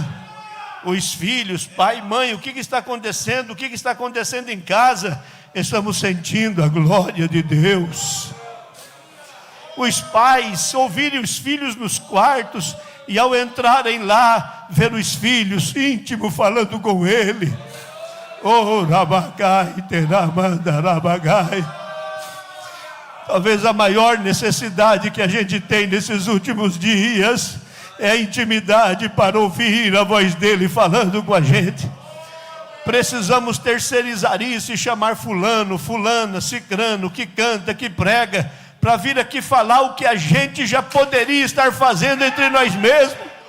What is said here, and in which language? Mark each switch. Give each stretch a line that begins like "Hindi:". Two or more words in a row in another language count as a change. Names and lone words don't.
Portuguese: Os filhos, pai e mãe, o que está acontecendo? O que está acontecendo em casa? Estamos sentindo a glória de Deus. Os pais ouvirem os filhos nos quartos e ao entrarem lá, ver os filhos íntimos falando com ele. Oh, rabagai, teramanda, rabagai. Talvez a maior necessidade que a gente tem nesses últimos dias é a intimidade para ouvir a voz dele falando com a gente. Precisamos terceirizar isso e chamar fulano, fulana, cicrano, que canta, que prega, para vir aqui falar o que a gente já poderia estar fazendo entre nós mesmos.